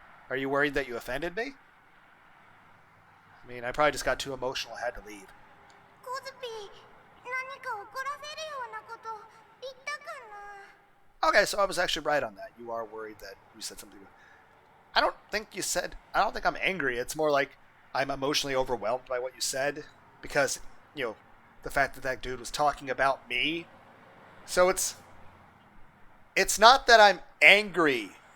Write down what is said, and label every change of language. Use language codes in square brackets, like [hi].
[en] Are you worried that you offended me? I mean, I probably just got too emotional and had to leave. [ja] コズピー、何か怒らせるようなこと言ったかな。 [en] Okay, so I was actually right on that. You are worried that you said something. I don't think I'm angry. It's more like I'm emotionally overwhelmed by what you said because, the fact that that dude was talking about me. So it's not that I'm angry.